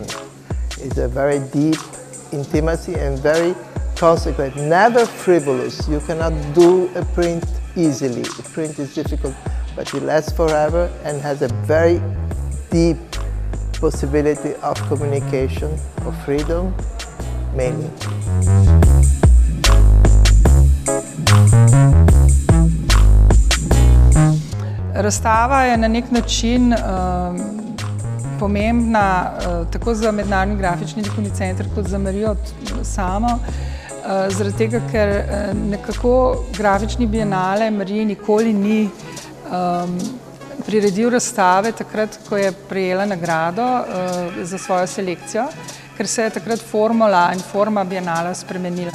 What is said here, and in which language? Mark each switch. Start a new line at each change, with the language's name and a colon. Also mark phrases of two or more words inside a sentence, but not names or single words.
English: It's a very deep intimacy and very consequent, never frivolous. You cannot do a print easily. A print is difficult, but it lasts forever and has a very deep possibility of communication, of freedom, mainly.
Slovenian: Razstava je na nek način pomembna tako za Mednarodni grafični likovni center kot za Marijo samo, zaradi tega, ker nekako grafični bienale Mariji nikoli ni priredil razstave takrat, ko je prejela nagrado za svojo selekcijo, ker se je takrat formula in forma bienala spremenila.